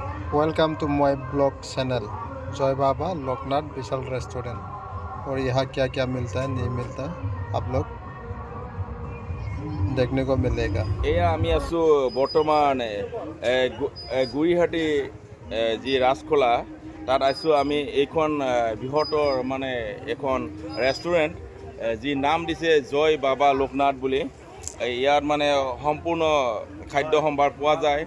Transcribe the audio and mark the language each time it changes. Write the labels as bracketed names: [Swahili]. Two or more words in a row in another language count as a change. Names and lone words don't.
[English] Welcome to my blog channel जॉय बाबा लोकनाथ विशाल रेस्टोरेंट। [Hindi] और यहाँ क्या क्या मिलता है नहीं मिलता है आप लोग देखने को मिलेगा। [Assamese] এয়া আমি আছো বৰ্তমান গুৰিহাটী যি ৰাজখোলা তাত আছো আমি। এইখন বৃহত্তৰ মানে এখন ৰেষ্টুৰেণ্ট যি নাম দিছে জয় বাবা লোকনাথ বুলি। ইয়াত মানে সম্পূৰ্ণ খাদ্য সম্ভাৰ পোৱা যায়।